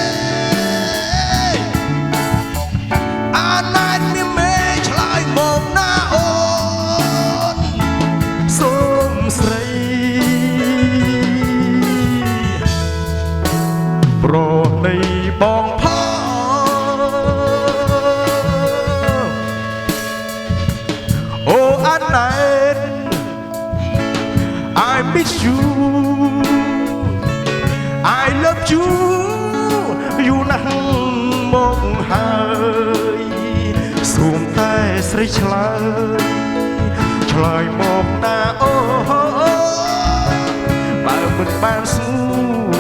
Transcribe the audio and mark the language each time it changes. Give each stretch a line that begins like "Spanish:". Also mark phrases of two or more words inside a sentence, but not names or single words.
Khmer: អាណែតមានមេឆ្លើយមកណាអូនសូមស្រីប្រណីបង
English: I miss you I love you
Khmer: យូរណាស់មកហើយសូមតែស្រីឆ្លើយមកណាអូ បើមិនបានស្ងួ